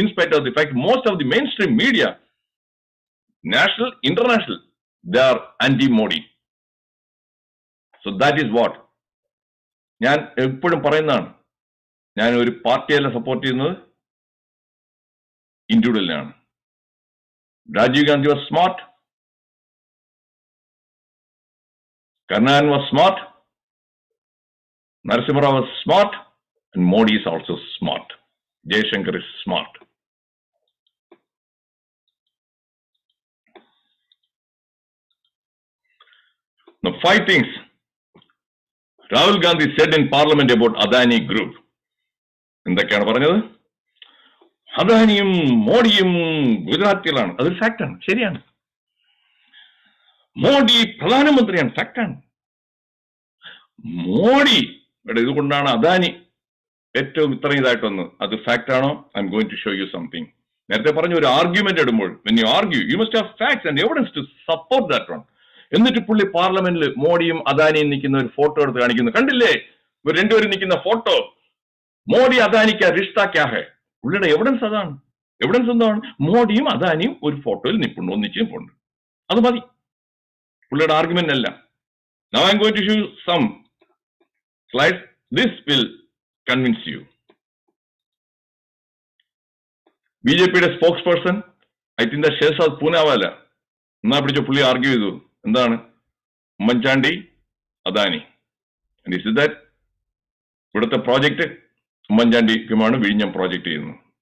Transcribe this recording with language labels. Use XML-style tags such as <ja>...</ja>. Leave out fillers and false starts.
<en>In spite of the fact most of the mainstream media, national international, they are anti Modi. So that is what</en> <ml>ഞാൻ എപ്പോഴും പറയുന്നതാണ്. ഞാൻ ഒരു പാർട്ടിയല്ല support ചെയ്യുന്നത്, ഇൻഡിവിജ്വലിനാണ്.</ml> <en>Rajiv Gandhi was smart, Karnan was smart, Narasimha Rao was smart, and Modi is also smart. Jaishankar is smart. Now, 5 things Rahul Gandhi said in Parliament about Adani Group.</en> <ml>എന്തൊക്കെയാണ് പറഞ്ഞത്? അദാനിയും മോഡിയും ഗുജറാത്തിലാണ്. അതൊരു ഫാക്റ്റാണ്, ശരിയാണ്. മോഡി പ്രധാനമന്ത്രിയാണ്, ഫാക്റ്റാണ്. മോഡി ഇതുകൊണ്ടാണ് അദാനി ഏറ്റവും ഇത്രയും ഇതായിട്ട് വന്നത്. അത് ഫാക്റ്റ് ആണോ?</ml> <en>I am going to show you something.</en> <ml>നേരത്തെ പറഞ്ഞ ഒരു ആർഗ്യുമെന്റ് ഇടുമ്പോൾ</ml> <en>when you argue you must have facts and evidence to support that one.</en> <ml>എന്നിട്ട് പുള്ളി പാർലമെന്റിൽ മോഡിയും അദാനിയും നിൽക്കുന്ന ഒരു ഫോട്ടോ എടുത്ത് കാണിക്കുന്നു. കണ്ടില്ലേ ഇവർ രണ്ടുപേരും നിൽക്കുന്ന ഫോട്ടോ? മോഡി അദാനിക്ക്</ml> <hi>റിഷ്ത ക്യാ ഹൈ?</hi> <ml>പുള്ളിയുടെ എവിഡൻസ് അതാണ്. എവിഡൻസ് എന്താണ്? മോഡിയും അദാനിയും ഒരു ഫോട്ടോയിൽ നിൽപ്പുണ്ട്, ഒന്നിച്ച് നിൽപ്പുണ്ട്. അത് മതി പുള്ളിയുടെ ആർഗ്യുമെന്റ് അല്ല.</ml> <en>Now I am going to show you some slides. This will convince you.</en> <ml>ബിജെപിയുടെ spokes person I think the Shehzad Poonawalla എന്നാ പിടിച്ച പുള്ളി ആർഗ്യൂ ചെയ്തു. എന്താണ്? ഉമ്മൻചാണ്ടി അദാനി. ഇവിടുത്തെ പ്രോജക്റ്റ് ഉമ്മൻചാണ്ടിക്കുമാണ് വിഴിഞ്ഞം പ്രോജക്റ്റ് ചെയ്യുന്നത്.</ml>